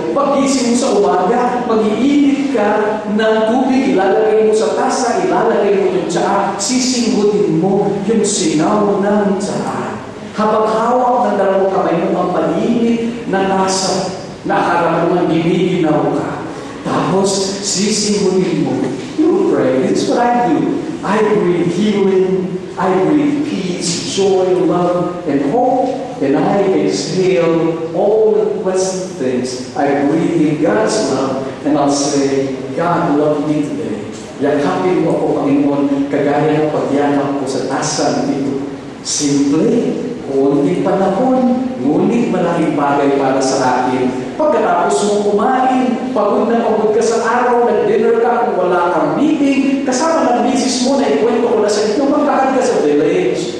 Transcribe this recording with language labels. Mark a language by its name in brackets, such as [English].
[Filipino] Pag-gising mo sa umaga, mag-iinit ka ng tubig, ilalagay mo sa tasa, ilalagay mo yung tsaa, sisinggutin mo yung singaw ng tsaa. Habang hawak ng dalawang kamay mo ang palinit na tasa, na akala mo giniginaw ka. Tapos, sisinggutin mo. [English] You pray. This is what I do. I breathe healing, I breathe peace, joy, love, and hope. And I exhale all the pleasant things. I breathe in God's love, and I'll say, God love me today. [Filipino] Yakapin mo ako, Panginoon, kagaya ng pagyakap ko sa tasa nito. Simple, konting panahon, ngunit malaking bagay para sa akin. Pagkatapos mo kumain, pagod na pagod ka sa araw, nag-dinner ka kung wala kang meeting, kasama ng misis mo na ikwento ko na sa inyo, magkakad ka sa village.